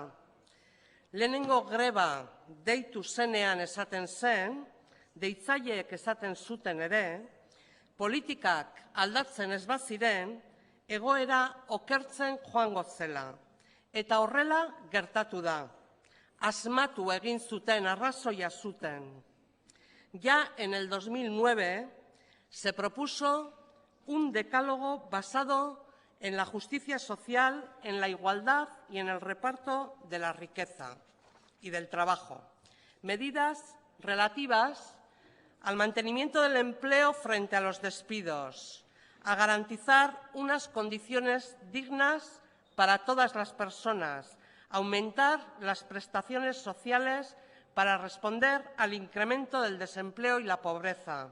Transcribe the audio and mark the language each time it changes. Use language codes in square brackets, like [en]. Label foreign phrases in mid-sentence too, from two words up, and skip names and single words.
[eu] Lehenengo greba deitu zenean esaten zen, deitzaileek esaten zuten ere, politikak aldatzen ez baziren, egoera okertzen joango zela. Eta horrela gertatu da. Asmatu egin zuten, arrazoia zuten. [es] Ya en el 2009 se propuso un decálogo basado en la justicia social, en la igualdad y en el reparto de la riqueza y del trabajo. Medidas relativas al mantenimiento del empleo frente a los despidos, a garantizar unas condiciones dignas para todas las personas, aumentar las prestaciones sociales para responder al incremento del desempleo y la pobreza.